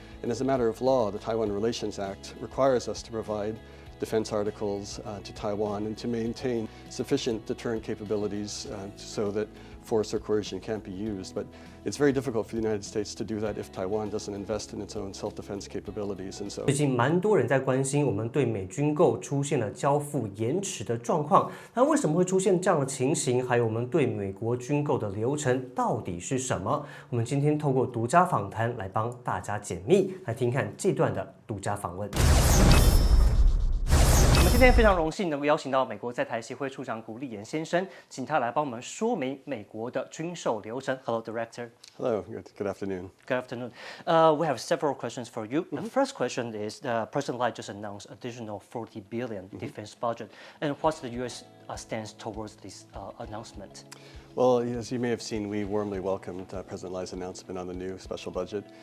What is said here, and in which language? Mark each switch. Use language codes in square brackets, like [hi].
[en] And as a matter of law, the Taiwan Relations Act requires us to provide defense articles to Taiwan and to maintain sufficient deterrent capabilities so that force or coercion can't be used. But it's very difficult for the United States to do that if Taiwan doesn't invest in its own self-defense capabilities. And so [zh] 最近蛮多人在关心我们对美军购出现了交付延迟的状况，那为什么会出现这样的情形？还有我们对美国军购的流程到底是什么？我们今天透过独家访谈来帮大家解密，来听看这段的独家访问。今天非常荣幸能够邀请到美国在台协会处长谷立言先生，请他来帮我们说明美国的军售流程。 [en] Hello, Director. Hello. Good afternoon. Good afternoon. We have several questions for you. The first question is: President Lai just announced additional $40 billion defense budget, and what's the U.S. stance towards this announcement? Well, as you may have seen, we warmly welcomed President Lai's announcement on the new special budget.